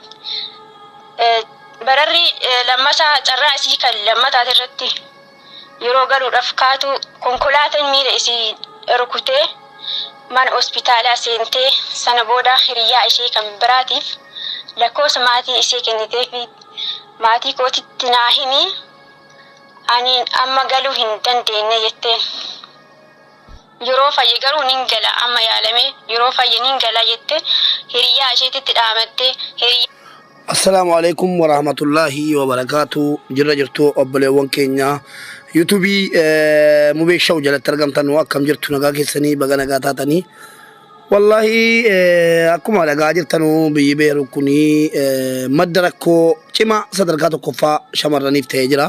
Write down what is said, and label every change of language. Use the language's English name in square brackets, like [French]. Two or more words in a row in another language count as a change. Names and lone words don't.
[Oromo] Bararri lammataa carraa isii kan lammataa irratti yeroo galuudhaaf kaatu konkolaataan miila isii rukutee mana hospitaalaa seentee sana booda hiriyaa ishee kan biraatiif lakkoofsa maatii ishee kennitee fi maatii kootitti naa himi ani amma galuu hin dandeenye jettee. Yeroo fayye garuu nin gala amma yaalame yeroo fayye nin gala jettee hiriyaa isheetitti dhaamattee hiriyaa. [Arabic] السلام عليكم ورحمة الله وبركاته. [Oromo] Jirra jirtu obboleewwan keenya YouTube Mubeeshaw jalatti argamtan akkam jirtu nagaa keessanii baga nagaa taatanii. Wallahi akkuma nagaa jirtanu biyyi beeru kuni madda rakkoo cimaa sadarkaa tokkoffaa shamarraniif ta'ee jira.